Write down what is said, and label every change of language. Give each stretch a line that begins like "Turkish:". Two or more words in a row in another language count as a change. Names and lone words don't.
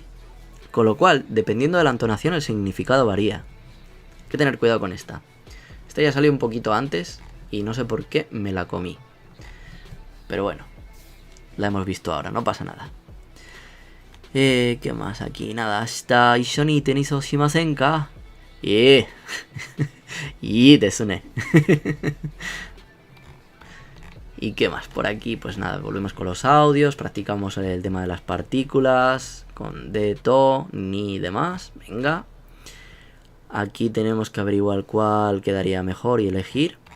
Spanish: Con lo cual, dependiendo de la entonación, el significado varía. Hay que tener cuidado con esta. Esta ya salió un poquito antes y no sé por qué me la comí. Pero bueno, la hemos visto ahora, no pasa nada. ¿Qué más aquí? Nada, hasta
Japanese: 一緒にテニスをしませんか. ですね.
Spanish: ¿Y qué más? Por aquí, pues nada, volvemos con los audios, practicamos el tema de las partículas, con de, to, ni y demás. Venga. Aquí tenemos que averiguar cuál quedaría mejor y elegir.